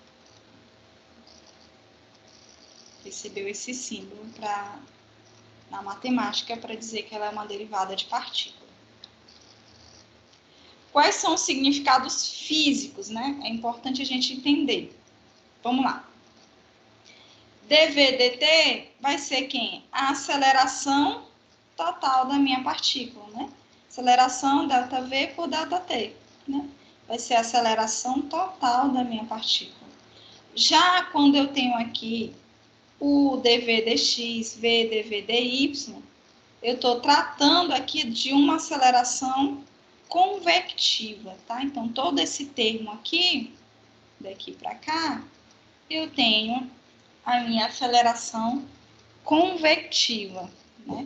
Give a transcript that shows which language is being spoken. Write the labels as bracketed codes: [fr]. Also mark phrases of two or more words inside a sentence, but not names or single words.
[pt] Recebeu esse símbolo na matemática para dizer que ela é uma derivada de partícula. Quais são os significados físicos, né? É importante a gente entender. Vamos lá. dv dt vai ser quem? A aceleração total da minha partícula, né? Aceleração ΔV por ΔT, né? Vai ser a aceleração total da minha partícula. Já quando eu tenho aqui o dv dx, v dv dy, eu estou tratando aqui de uma aceleração convectiva, tá? Então, todo esse termo aqui, daqui para cá, eu tenho a minha aceleração convectiva, né?